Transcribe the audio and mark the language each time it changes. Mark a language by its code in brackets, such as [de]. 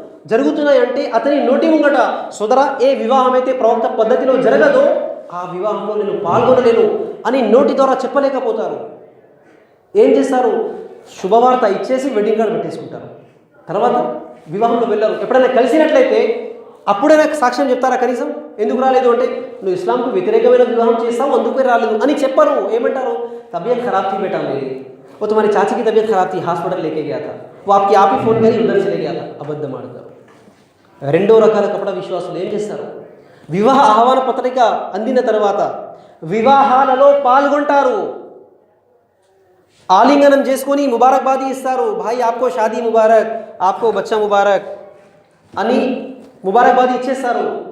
[te] జరుగుతున్నాయంటే అతని నోటి ముంగట, సోదరా ఏ వివాహం అయితే ప్రవక్త పద్ధతిలో జరగదో ఆ వివాహంలో నేను పాల్గొనలేను అని నోటి ద్వారా చెప్పలేకపోతారు. ఏం చేస్తారు? శుభవార్త ఇచ్చేసి వెడ్డింగ్ కార్డు పెట్టేసుకుంటారు. తర్వాత వివాహంలో వెళ్ళరు. ఎప్పుడైనా కలిసినట్లయితే అప్పుడైనా సాక్ష్యం చెప్తారా? కనీసం ఎందుకు రాలేదు అంటే, నువ్వు ఇస్లాంకు వ్యతిరేకమైన వివాహం చేస్తావు అందుకే రాలేదు అని చెప్పరు. ఏమంటారు? [hi] तबीयत खराब थी बेटा मेरी, वो तुम्हारी चाची की तबीयत खराब थी, हॉस्पिटल लेके गया था, वो आपकी आप ही फोन करी उधर चले गया था. [te] అబద్ధం ఆడతారు. రెండో రకాల కపట విశ్వాసులు ఏం చేస్తారు? వివాహ ఆహ్వాన పత్రిక అందిన తర్వాత వివాహాలలో పాల్గొంటారు, ఆలింగనం చేసుకొని ముబారక్బాదీ ఇస్తారు. [hi] భాయ్ ఆప్కో షాదీ ముబారక్, ఆప్కో బచ్చా ముబారక్ [te] అని ముబారక్బాదీ ఇచ్చేస్తారు.